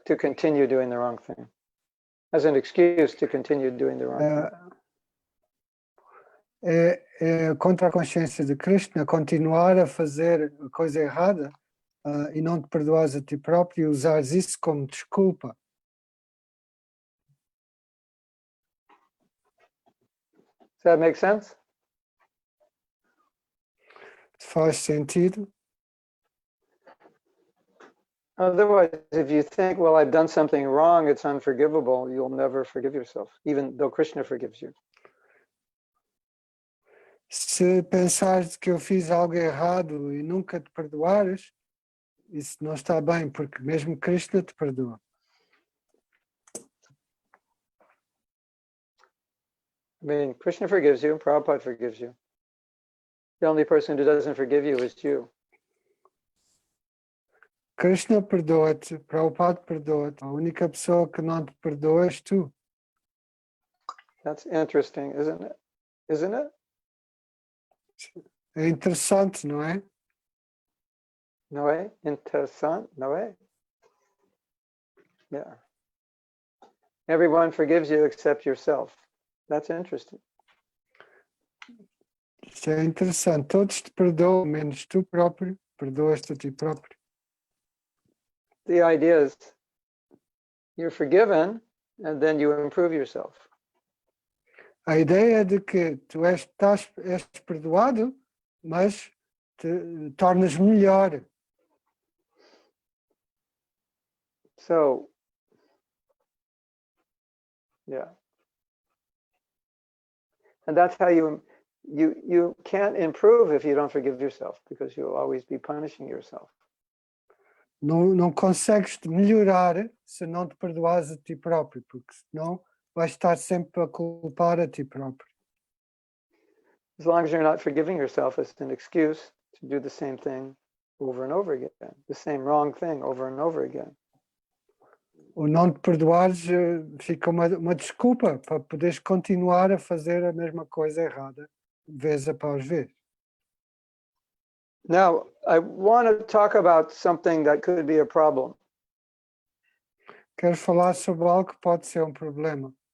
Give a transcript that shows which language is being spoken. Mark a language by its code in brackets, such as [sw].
[en] Continue doing the wrong thing as an excuse to continue doing the wrong thing. [pt] É contra a consciência de Krishna continuar a fazer a coisa errada e não te perdoares a ti próprio e usares isso como desculpa. [en] Does that make sense? [pt] Faz sentido? [en] Otherwise, if you think, well, I've done something wrong, it's unforgivable, you'll never forgive yourself, even though Krishna forgives you. [pt] Se pensares que eu fiz algo errado e nunca te perdoares, isso não está bem, porque mesmo Krishna te perdoa. [en] I mean, Krishna forgives you, Prabhupada forgives you. The only person who doesn't forgive you is you. [pt] Krishna perdoa-te, Prabhupada perdoa-te. A única pessoa que não te perdoa és tu. [en] That's interesting, isn't it? Isn't it? [pt] É interessante, não é? [en] No way? Interessant? No way? Yeah. Everyone forgives you except yourself. That's interesting. [pt] Isso é interessante. Todos te perdoam, menos tu próprio. Perdoas-te a ti próprio. [en] The idea is you're forgiven and then you improve yourself. [pt] A ideia de que tu és perdoado, mas te tornas melhor. [en] So, yeah. And that's how you can't improve if you don't forgive yourself, because you'll always be punishing yourself. [pt] Não consegues melhorar se não te perdoares a ti próprio, porque senão vais estar sempre a culpar a ti próprio. [en] As long as you're not forgiving yourself, it's an excuse to do the same thing over and over again, the same wrong thing over and over again. [pt] O não te perdoares fica uma desculpa para poderes continuar a fazer a mesma coisa errada, vez após vez. [en] Now, I want to talk about something that could be a problem. [pt] Quero falar sobre algo que pode ser problema.